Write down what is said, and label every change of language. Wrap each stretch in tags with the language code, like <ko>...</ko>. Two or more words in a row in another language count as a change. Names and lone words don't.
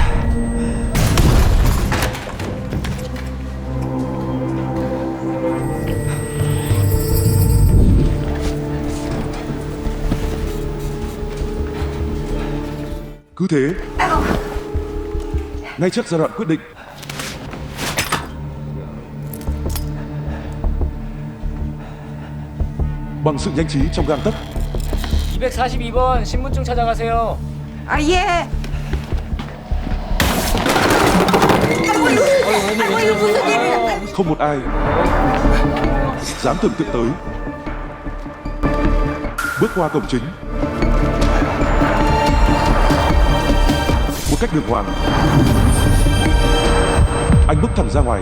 <vi>Cứ thế, ngay trước giai đoạn quyết định, bằng sự nhanh trí trong gang tấc,</vi> <ko>242번 신분증 찾아가세요. 아 예.</ko> <vi>không một ai dám tưởng tượng tới. Bước qua cổng chính, một cách đường hoàng, anh bước thẳng ra ngoài.</vi>